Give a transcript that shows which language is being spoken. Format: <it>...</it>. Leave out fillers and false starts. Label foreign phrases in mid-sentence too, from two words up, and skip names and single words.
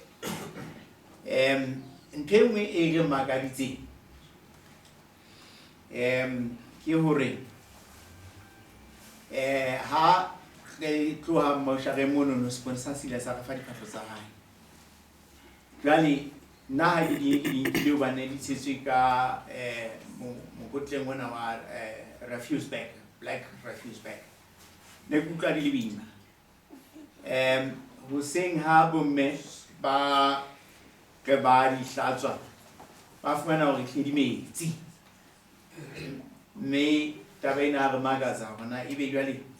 <st>Ntho e nngwe e re makaditseng ke hore ha re tloha moshare mono no sponsor sile sa ka fa diphahlo tsa hae jwale nna ha ke di ba ne di tshetswe ka mokotleng mona wa</st> <en>refuse bag, black refuse bag</en> <st>ne kutlwa di le boima. Hoseng ha bomme ba ke ba di hlatswa ba fumana hore hle di metsi mme taba ena re makatsa hona ebe jwale</st>